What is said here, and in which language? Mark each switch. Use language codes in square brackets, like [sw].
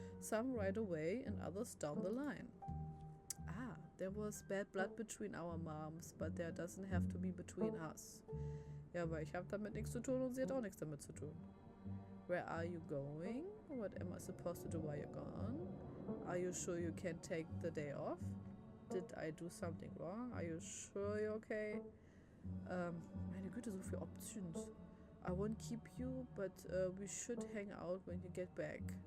[en] Some right away and others down the line. Ah, there was bad blood between our moms, but there doesn't have to be between us. [de] Ja, aber ich habe damit nichts zu tun und sie hat auch nichts damit zu tun. [en] Where are you going? What am I supposed to do while you're gone? Are you sure you can take the day off? Did I do something wrong? Are you sure you're okay? [de] Meine Güte, so viele Options. [en] I won't keep you, but we should hang out when you get back.